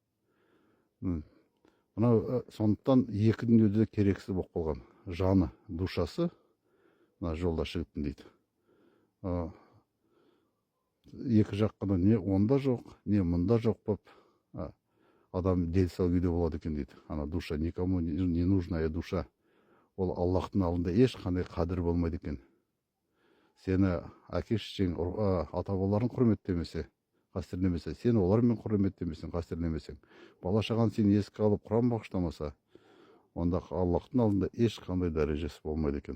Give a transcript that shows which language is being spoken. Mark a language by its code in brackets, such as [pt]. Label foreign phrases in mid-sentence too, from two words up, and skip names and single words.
[kk] Мына сондықтан 2 дүниеде керексіз болып қалған. Жаны, душасы, мына жолдас жігіттің дейді. 2 жаққада не онда жоқ, не мұнда жоқ болып, адам дел сал күйде болады екен дейді. [ru] Ана душа, никому не нужная душа. [kk] Ол Аллахтың алдында ешқандай қадір болмайды екен. Сені әке-шешең, ата-бабаларың құрметтемесе, қастерлемесе, сен олармен құрметтемесең, қастерлемесең, бала-шаған сені еске алып Құран бағыштамаса, онда Аллахтың алдында ешқандай дәрежесі болмайды екен.